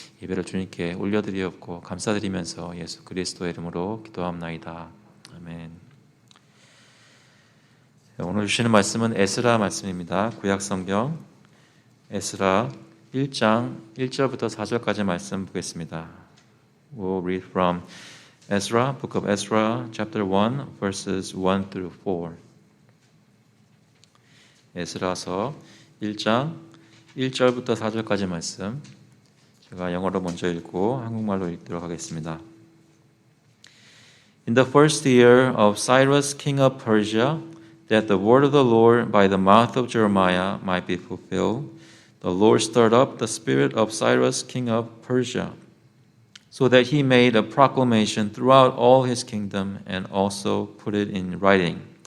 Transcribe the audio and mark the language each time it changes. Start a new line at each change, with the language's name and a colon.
Korean: 예배를 주님께 올려드리옵고 감사드리면서 예수 그리스도의 이름으로 기도합나이다. 아멘. 오늘 주시는 말씀은 에스라 말씀입니다. 구약성경 에스라 1장 1절부터 4절까지 말씀 보겠습니다.
English: We'll read from Ezra, Book of Ezra, chapter 1, verses 1 through 4.
Korean: 에스라서 1장 1절부터 4절까지 말씀 제가 영어로 먼저 읽고 한국말로 읽도록 하겠습니다.
English: In the first year of Cyrus, king of Persia, that the word of the Lord by the mouth of Jeremiah might be fulfilled, the Lord stirred up the spirit of Cyrus, king of Persia, so that he made a proclamation throughout all his kingdom and also put it in writing.